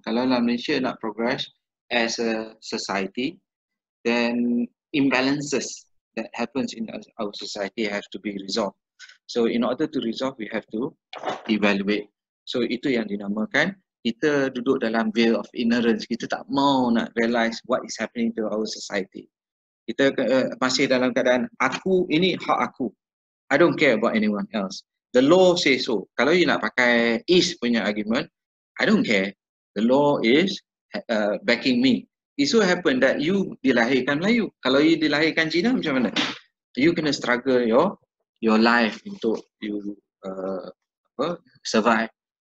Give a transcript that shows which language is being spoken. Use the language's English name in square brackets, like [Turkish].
[Malay] Kalau Malaysia nak [English] progress as a society, then imbalances that happens in our society have to be resolved. So in order to resolve, we have to evaluate. So [Malay] itu yang dinamakan kita duduk dalam [English] veil of ignorance. [Malay] Kita tak mau nak [English] realize what is happening to our society. [Malay] Kita masih dalam keadaan aku, ini hak aku. [English] I don't care about anyone else. The law says so. [Malay] Kalau you nak pakai East punya [English] argument, I don't care. The law is backing me. It so happen that you [Malay] dilahirkan Melayu. Kalau you dilahirkan Cina, macam mana? You kena [English] struggle your life [Malay] untuk you survive.